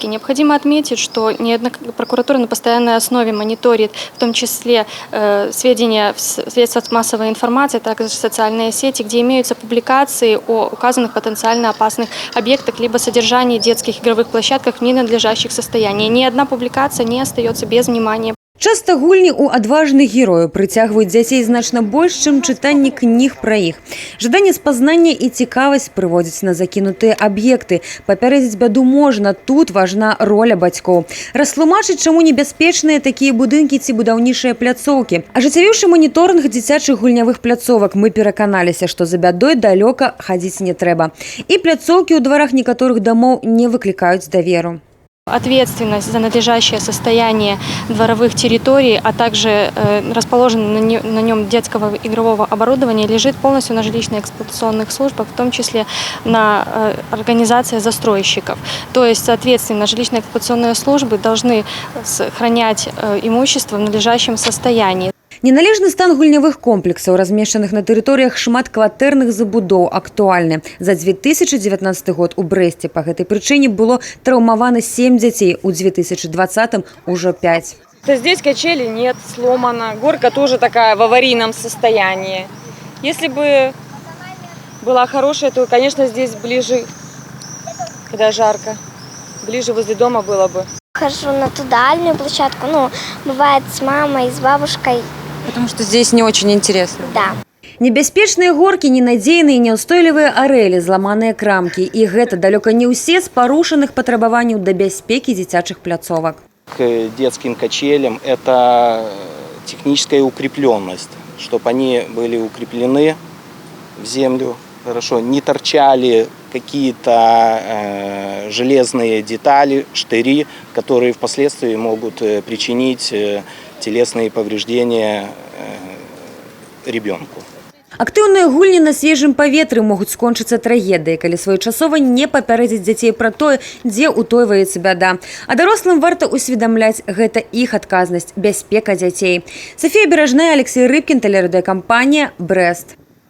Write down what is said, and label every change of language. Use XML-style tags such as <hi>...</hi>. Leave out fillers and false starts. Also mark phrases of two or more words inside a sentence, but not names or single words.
<ru>Необходимо отметить, что прокуратура на постоянной основе мониторит, в том числе сведения в средствах массовой информации, а также социальные сети, где имеются публикации о указанных потенциально опасных объектах либо содержании детских игровых площадках в ненадлежащих состояниях. Ни одна публикация не остается без внимания.</ru> <be>Часта гульні ў адважных герояў прыцягваюць дзяцей значна больш, чым чытанне кніг пра іх. Жаданне спазнання і цікавасць прыводзяць на закінутыя аб'екты. Папярэдзіць бяду можна, тут важна роля бацькоў. Растлумачыць, чаму небяспечныя такія будынкі ці будаўнічыя пляцоўкі. Ажыццявіўшы маніторынг дзіцячых гульнявых пляцовак, мы пераканаліся, што за бядой далёка хадзіць не трэба. І пляцоўкі ў дварах некаторых дамоў не выклікаюць даверу.</be> <ru>Ответственность за надлежащее состояние дворовых территорий, а также расположенного на нем детского игрового оборудования лежит полностью на жилищно-эксплуатационных службах, в том числе на организации застройщиков. То есть, соответственно, жилищно-эксплуатационные службы должны сохранять имущество в надлежащем состоянии.</ru> <be>Неналежны стан гульнявых комплексаў, размешчаных на тэрыторыях шматкватэрных забудоў, актуальны. За 2019 год у Брэсце па гэтай прычыне было траўмавана 7 дзяцей, у 2020 ужо 5.</be> <ru>Здесь качели нет, сломана. Горка тоже такая в аварийном состоянии. Если бы была хорошая, то, конечно, здесь ближе, когда жарко, ближе возле дома было бы. Хожу на ту дальнюю площадку, бывает с мамой, с бабушкой. Потому что здесь не очень интересно. Да.</ru> <be>Небяспечныя горкі, ненадзейныя і няўстойлівыя арэлі, зламаныя крамкі. І гэта далёка не ўсе з парушаных патрабаванняў да бяспекі дзіцячых пляцовак.</be> <ru>К детским качелям это техническая укрепленность, чтобы они были укреплены в землю, хорошо, не торчали какие-то железные детали, штыри, которые впоследствии могут причинить телесные повреждения ребенку.</ru> <be>Актыўныя гульні на свежым паветры могуць скончыцца трагедыяй, калі своечасова не папярэдзіць дзяцей пра тое, дзе ўтойваецца бяда. А дарослым варта ўсведамляць, гэта іх адказнасць, бяспека дзяцей. Софія Беражная, Алексей Рыбкін, тэлерадыёкампанія «Брэст».</be>